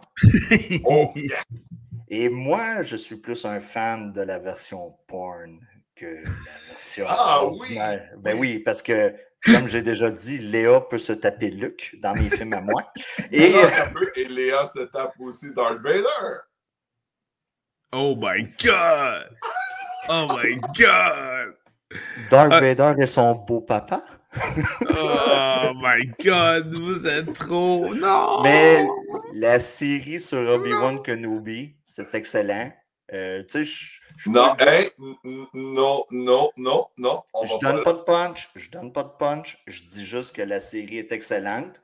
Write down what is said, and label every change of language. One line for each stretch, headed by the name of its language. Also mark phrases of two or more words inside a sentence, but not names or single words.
English: Oh, yeah.
French: Et moi, je suis plus un fan de la version porn que la version ordinaire. Oui! Ben oui, parce que, comme j'ai déjà dit, Léa peut se taper Luke dans mes films à moi. Et Léa se tape aussi Darth Vader.
English: Oh my God! Oh my God!
French: Darth Vader et son beau papa.
English: Oh my God,
French: vous êtes trop... Non! Mais la série sur Obi-Wan Kenobi, c'est excellent. Tu sais, non. Je donne pas de punch. Je dis juste que la série est excellente.